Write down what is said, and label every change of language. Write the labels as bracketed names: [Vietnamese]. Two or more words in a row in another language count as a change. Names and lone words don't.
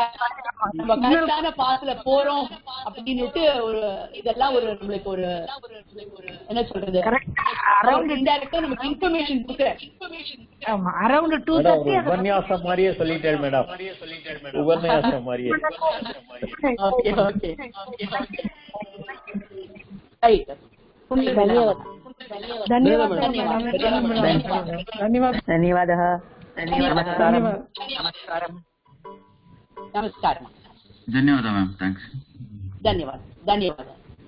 [Tamil] நம்ம கரெக்டான பாத்துல போறோம் அப்படின்னுட்டு ஒரு இதெல்லாம் ஒரு நம்மளுக்கு ஒரு என்ன சொல்றது, இன்டைரக்டா நமக்கு இன்ஃபர்மேஷன் கொடுக்குறேன். ஆமா, அரௌண்ட் 2:30 உபன்யாசம் மாதிரியே சொல்லிட்டேன் மேடம். உபன்யாசம் மாதிரியே. [English] okay okay right. [Sanskrit] धन्यवादः. नमस्कारम. [Hindi] धन्यवाद मैम. थैंक्स. धन्यवाद.